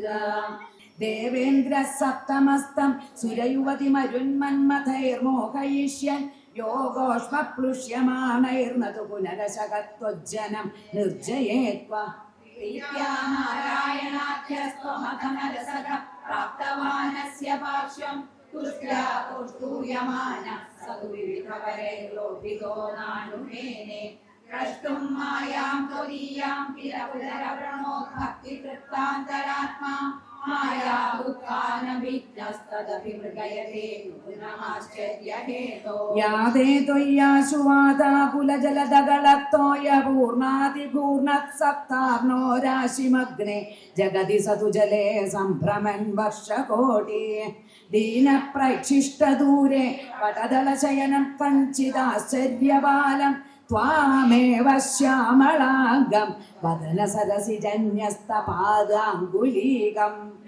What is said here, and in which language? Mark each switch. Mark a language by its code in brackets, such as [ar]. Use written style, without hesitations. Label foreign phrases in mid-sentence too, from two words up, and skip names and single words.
[sa] ദേവേന്ദ്ര സപ്തമസ്തം സുരയുവതി മരുന്മന്മഥൈർമോഹയിഷ്യൻ യോഗോഷ്മപ്ലുഷ്യമാണൈർനതു പുനരശകത്വജ്ജനം നിർജയേത്വ. പ്രീത്യാ നാരായണാഖ്യസ്ത്വമഖമരസഖ പ്രാപ്തവാനസ്യ പാർശ്വം തുഷ്ട്യാ തുഷ്ടൂയമാനഃ സതുവിവിധവരൈർലോഭിതോ നാനുമേനെ. द्रष्टुं मायां त्वदीयां किल पुनरवृणोद्भक्तितृप्तान्तरात्मा माया दुःखानभिज्ञस्तदपि मृगयते नूनमाश्चर्यहेतो यादे त्वय्याशुवादाकुलजलदगलत्तोय पूर्णातिपूर्णत्सप्तार्णो राशिमग्ने जगति सतु जले सम्भ्रमन् वर्षकोटि दीनप्रैक्षिष्टदूरे वटदलशयनं कञ्चिदाश्चर्यबालं त्वामेव श्यामलाङ्गं वदनसरसिजन्यस्तपादाङ्गुलीकम्